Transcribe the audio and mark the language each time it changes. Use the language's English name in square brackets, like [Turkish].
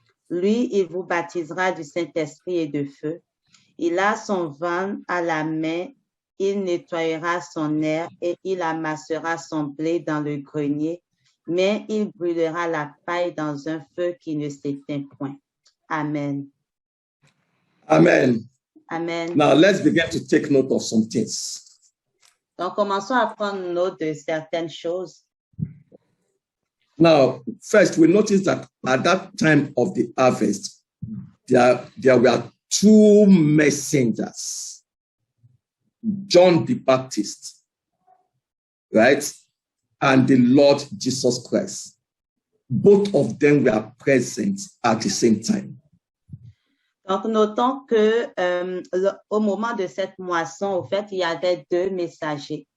[French] Lui, il vous baptisera du Saint-Esprit et de feu. Il a son van à la main, il nettoyera son aire et il amassera son blé dans le grenier, mais il brûlera la paille dans un feu qui ne s'éteint point. Amen. Amen. Amen. [English] Now let's begin to take note of some things. [French] Donc, commençons à prendre note de certaines choses. [English] Now, first, we notice that at that time of the harvest, there were two messengers, John the Baptist, right? And the Lord Jesus Christ. Both of them were present at the same time. [French] Donc, notons que au moment de cette moisson, au fait, il y avait deux messagers.